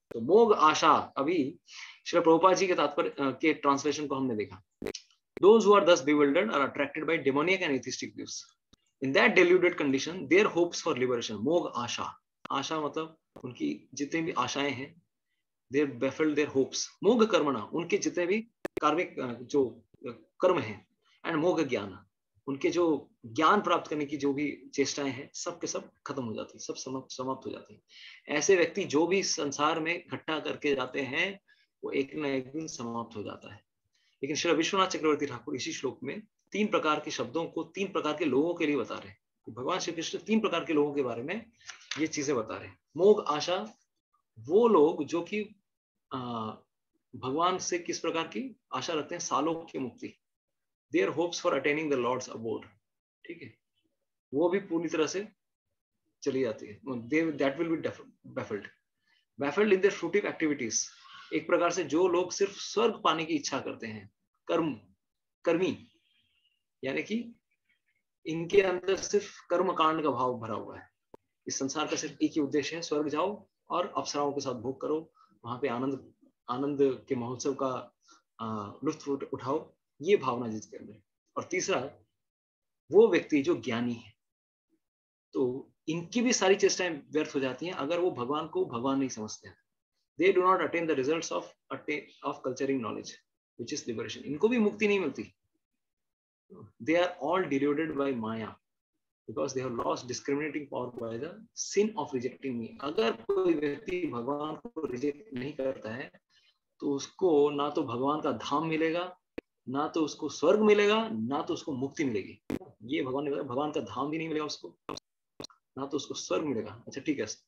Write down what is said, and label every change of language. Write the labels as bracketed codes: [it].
[hi] तो मोग आशा, अभी श्री प्रभुपाद जी के तात्पर्य के ट्रांसलेशन को हमने देखा। [en] Those who are thus bewildered are attracted by demoniac and atheistic views. In that deluded condition, their hopes for liberation, [hi] मोग आशा, आशा मतलब उनकी जितनी भी आशाएं हैं, [en] they baffled their hopes. [hi] मोग कर्मणा, उनके जितने भी कार्मिक जो कर्म हैं, and मोग ज्ञान, उनके जो ज्ञान प्राप्त करने की जो भी चेष्टाएं हैं, सब के सब खत्म हो जाती है, सब समाप्त हो जाती है। ऐसे व्यक्ति जो भी संसार में इकट्ठा करके जाते हैं वो एक न एक दिन समाप्त हो जाता है। लेकिन श्री विश्वनाथ चक्रवर्ती ठाकुर इसी श्लोक में 3 प्रकार के शब्दों को 3 प्रकार के लोगों के लिए बता रहे हैं। भगवान श्री कृष्ण 3 प्रकार के लोगों के बारे में ये चीजें बता रहे हैं। मोग आशा, वो लोग जो कि भगवान से किस प्रकार की आशा रखते हैं? सालोक की मुक्ति, [en] their hopes for attaining the Lord's abode, [hi] ठीक है, वो भी पूरी तरह से चली जाती है। [en] That will be baffled in their fruitive activities। [hi] एक प्रकार से जो लोग सिर्फ स्वर्ग पाने की इच्छा करते हैं, कर्मी, यानी कि इनके अंदर सिर्फ कर्म कांड का भाव भरा हुआ है। इस संसार का सिर्फ एक ही उद्देश्य है, स्वर्ग जाओ और अप्सराओं के साथ भोग करो, वहां पे आनंद के महोत्सव का लुत्फ उठाओ, ये भावना जिसके अंदर। और तीसरा, वो व्यक्ति जो ज्ञानी है, तो इनकी भी सारी चेष्टाएं व्यर्थ हो जाती हैं अगर वो भगवान को भगवान नहीं समझते हैं। [en] They do not attain the results of culturing knowledge, which is liberation. [hi] इनको भी मुक्ति नहीं मिलती। [en] They are all deluded by Maya because they have lost discriminating power by the sin of rejecting me. [hi] अगर कोई व्यक्ति भगवान को रिजेक्ट नहीं करता है तो उसको ना तो भगवान का धाम मिलेगा, ना तो उसको स्वर्ग मिलेगा, ना तो उसको मुक्ति मिलेगी। ये भगवान ने बताया, भगवान का धाम भी नहीं मिलेगा उसको, ना तो उसको स्वर्ग मिलेगा। अच्छा ठीक है,